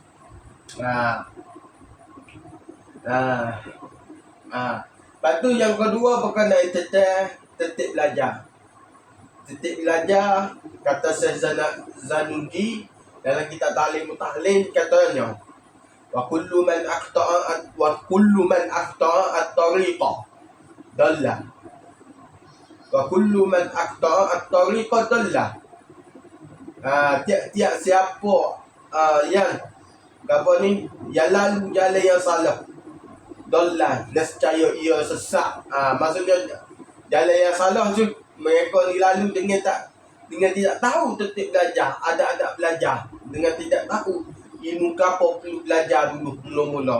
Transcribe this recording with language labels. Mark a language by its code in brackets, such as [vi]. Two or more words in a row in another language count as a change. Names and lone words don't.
[ms] Lepas tu yang kedua berkenaan tertib belajar. Tertib belajar, kata Syekh Zanuji dalam kitab Ta'lim Muta'lim, katanya [ar] وكل من أخطأ الطريق ضل. وكل من أخطأ الطريق ضل. [ms] Tiap-tiap siapa yang apa ni, yang lalu jalan yang salah, dalla, nescaya ia sesat. Maksudnya jalan yang salah tu mereka ni lalu dengan tidak tahu tertib belajar, adab-adab belajar, dengan tidak tahu ilmu apa perlu belajar dulu mula-mula.